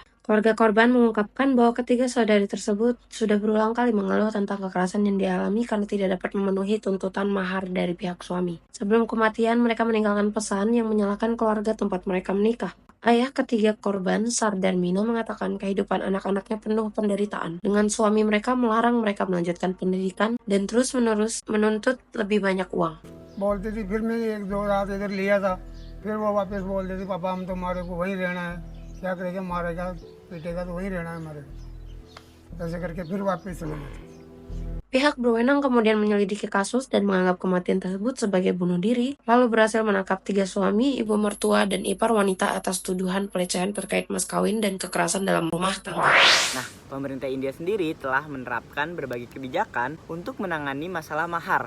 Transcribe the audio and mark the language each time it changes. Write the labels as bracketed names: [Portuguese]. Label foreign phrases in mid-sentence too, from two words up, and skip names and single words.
[Indonesian] Keluarga korban mengungkapkan bahwa ketiga saudari tersebut sudah berulang kali mengeluh tentang kekerasan yang dialami karena tidak dapat memenuhi tuntutan mahar dari pihak suami. Sebelum kematian, mereka meninggalkan pesan yang menyalahkan keluarga tempat mereka menikah. Ayah ketiga korban, Sardar Mina, mengatakan kehidupan anak-anaknya penuh penderitaan. Dengan suami mereka melarang mereka melanjutkan pendidikan dan terus-menerus menuntut lebih banyak uang. [Hindi] बोलती थी फिर मैं 1-2 रात इधर लिया था, फिर वो वापस बोलती थी पापा हम तुम्हारे को वहीं रहना है, क्या करेगा मारेगा पीटेगा तो वहीं रहना है हमारे को, ऐसे करके फिर वापस चले गए। [Indonesian] Pihak berwenang kemudian menyelidiki kasus dan menganggap kematian tersebut sebagai bunuh diri, lalu berhasil menangkap 3 suami, ibu mertua, dan ipar wanita atas tuduhan pelecehan terkait mas kawin dan kekerasan dalam rumah tangga. Nah, pemerintah India sendiri telah menerapkan berbagai kebijakan untuk menangani masalah mahar.